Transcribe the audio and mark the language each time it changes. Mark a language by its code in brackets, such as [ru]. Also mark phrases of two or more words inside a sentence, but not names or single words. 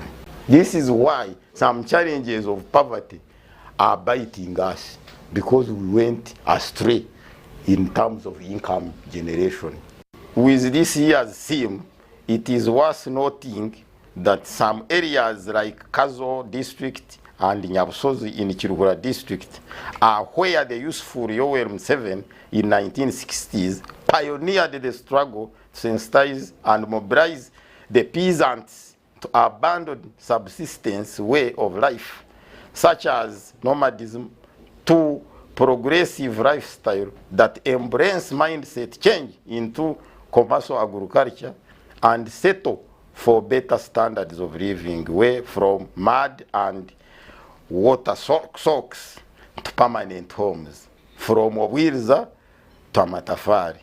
[en] This is why some challenges of poverty are biting us, because we went astray in terms of income generation. With this year's theme, it is worth noting that some areas like Kazo district and Nyabusozi in Kiruhura district are where the useful Yoweri Museveni in 1960s pioneered the struggle to sensitize and mobilize the peasants to abandon subsistence way of life, such as nomadism, to progressive lifestyle that embrace mindset change into commercial agriculture and settle for better standards of living, way from mud and water soaks to permanent homes, from Wabwiriza to Amatafari.